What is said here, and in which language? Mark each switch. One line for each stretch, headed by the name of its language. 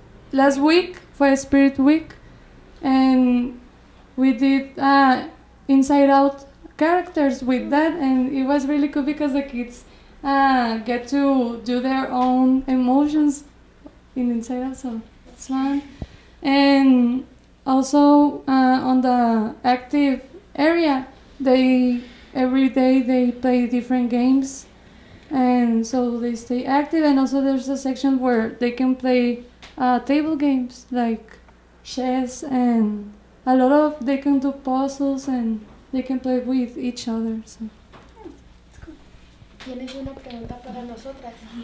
English: last week
Spanish: fue
English: Spirit Week and we did inside out characters with that, and it was really cool because the kids get to do their own emotions in inside out, so it's fun. And also on the active area, every day they play different games, and so they stay active. And also there's a section where they can play table games like chess, and they can do puzzles and they can play with each other. So.
Spanish: ¿Tienes una pregunta para nosotras?